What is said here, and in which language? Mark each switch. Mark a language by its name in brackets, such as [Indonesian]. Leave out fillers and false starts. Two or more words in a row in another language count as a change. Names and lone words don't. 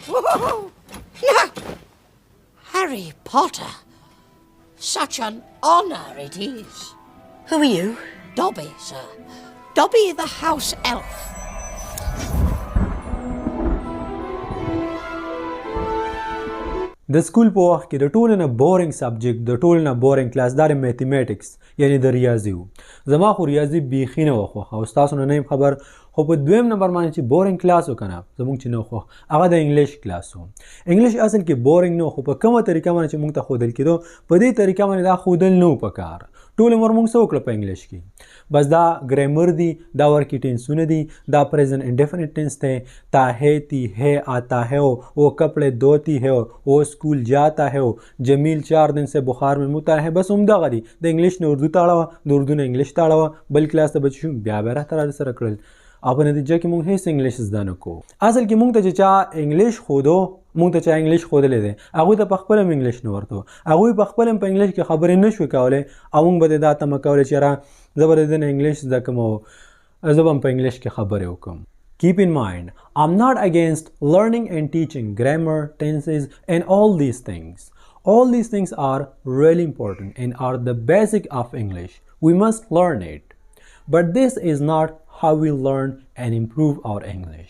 [English] Oh, yeah. Harry Potter. Such an honor it is. Who are you? Dobby, sir. Dobby the house elf. [Pashto] د سکول په وخت کې د ټولو نه [English] boring subject [Pashto] د ټولو نه [English] boring class [Pashto] دا د میتھمیټکس یعنی د ریاضي و. زما خو ریاضي بیخي نه وه خوښه او ستاسو نه یم خبر، خو په دویم نمبر باندې چې [English] boring class [Pashto] و که نه زموږ چې نه خوښ هغه د [English] English class [Pashto] و. انګلیش اصل کې بورینګ نه و، خو په کومه طریقه باندې چې موږ ته ښودل کېدو په دې طریقه باندې دا ښودل نه و پکار. ټول عمر موږ څه وکړه په انګلیش کې، بس دا ګرایمر دی، دا ورکی ټینسونه دي، دا [English] present indefinite tense [Pashto] دی، [Urdu] تا ہے تی ہے آتا ہے وہ کپڑے دھوتی ہے وہ اسکول جاتا ہے جمیل 4 دن سے بخار میں مبتلا ہے. [Pashto] بس همدغه دي. د انګلیش نه اردو ته اړوه، د اردو نه انګلیش ته اړوه، بل کلاس ته به چې شو بیا به راته سره کړل او په نتیجه کې موږ هیڅ انګلیش زده نه کوو. اصل کې موږ ته چې چا انګلیش ښودو، موږ ته چا انګلیش ښودلی دی، هغوی ته په خپله هم انګلیش نه ورته و، هغوی په خپله هم په انګلیش کې خبرې نه شوې کولی او موږ به د دا تمه کولی چې یاره زه به د ده نه انګلیش زده کړم او زه به هم په انګلیش کې خبرې وکړم. [English] Keep in mind, I'm not against learning and teaching grammar, tenses and all these things. All these things are really important and are the basic of English. We must learn it. But this is not how we learn and improve our English.